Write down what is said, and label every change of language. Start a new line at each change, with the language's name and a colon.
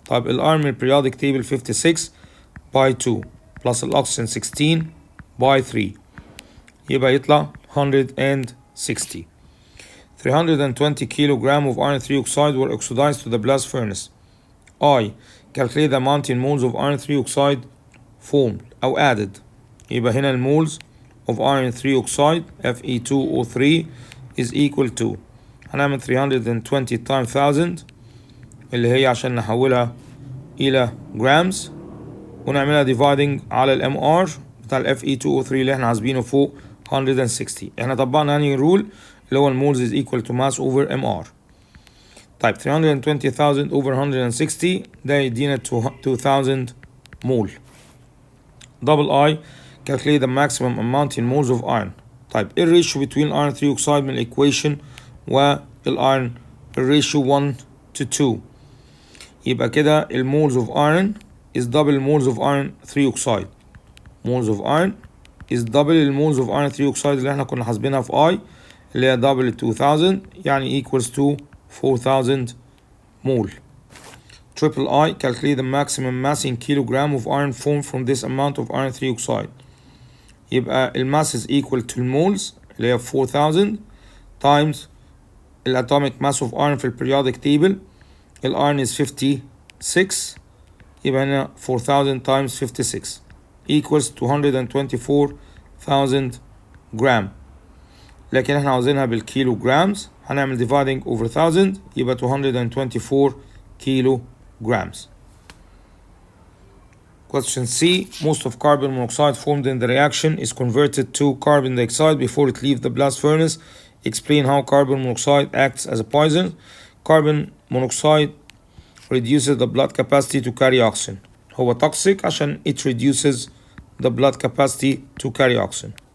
English: طيب ال iron من periodic table 56 by 2 plus ال oxygen 16 by 3 يبقى يطلع 160. 320 kilogram of iron 3 oxide were oxidized to the blast furnace. I. Calculate the amount in moles of iron 3 oxide formed أو added.
Arabic: يبقى هنا المولز of iron 3 oxide Fe2O3 is equal to هنعمل 320 times 1000 اللي هي عشان نحولها إلى grams ونعملها dividing على ال MR بتاع ال Fe2O3 اللي احنا حاسبينه فوق 160. احنا طبقنا هني رول اللي هو المولز is equal to mass over MR. طيب 320,000 over 160 ده يدينا 2000 mole.
English: Double I. Calculate the maximum amount in moles of iron.
Arabic: طيب ايه الريشيو between iron 3 oxide من الايكويشن والايرون؟ الريشيو 1 to 2.
English: يبقى كده المولز of iron is double moles of iron 3 oxide. moles of iron is double المولز of iron 3 oxide اللي احنا كنا حاسبينها في I اللي هي double 2000 يعني equals to 4000 mole. Triple I. Calculate the maximum mass in kilogram of iron formed from this amount of iron 3 oxide.
Arabic: يبقى الماس is equal to المولز اللي هي 4000 times الatomic mass of iron في البريودك تيبل. الايرون is 56 يبقى هنا 4000 times 56 equals 224,000 جرام. لكن احنا عاوزينها بالكيلو جرامز هنعمل dividing over 1000 يبقى 224 كيلو جرامز.
English: Question C. Most of carbon monoxide formed in the reaction is converted to carbon dioxide before it leaves the blast furnace. Explain how carbon monoxide acts as a poison. Carbon monoxide reduces the blood capacity to carry oxygen. هو toxic عشان it reduces the blood capacity to carry oxygen.